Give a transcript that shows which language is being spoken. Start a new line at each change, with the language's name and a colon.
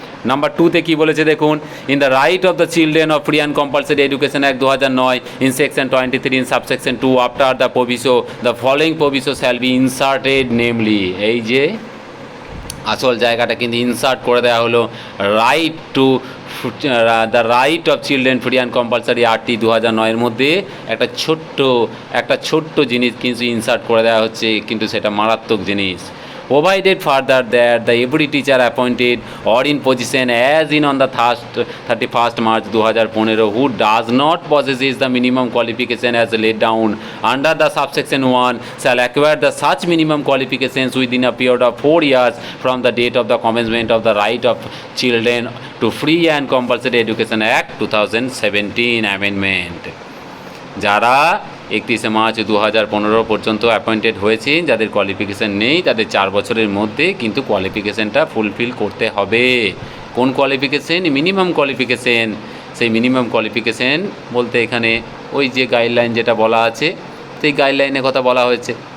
Bangla: Number 2তে কী বলেছে দেখুন।
English: in the right of the children of free and compulsory education act 2009 in section 23 in subsection 2 after the proviso the following proviso shall be inserted, namely,
Bangla: এই যে আসল জায়গাটা কিন্তু insert করে দেওয়া হলো। Right to the right of children free and compulsory RT 2009 মধ্যে একটা ছোট্ট জিনিস কিন্তু ইনসার্ট করে দেওয়া হচ্ছে, কিন্তু সেটা মারাত্মক জিনিস।
English: provided further that the every teacher appointed or in position as in on the 31st March 2015 who does not possess the minimum qualification as laid down under the subsection 1 shall acquire the such minimum qualifications within a period of 4 years from the date of the commencement of the right of children to free and compulsory education act 2017 amendment।
Bangla: যারা 31 March 2015 পর্যন্ত appointed হয়েছেন, যাদের qualification নেই, তাদের 4 বছরের মধ্যে কিন্তু কোয়ালিফিকেশানটা fulfil করতে হবে। কোন কোয়ালিফিকেশান? Minimum qualification. সেই মিনিমাম কোয়ালিফিকেশান বলতে এখানে ওই যে গাইডলাইন যেটা বলা আছে, সেই গাইডলাইনের কথা বলা হয়েছে।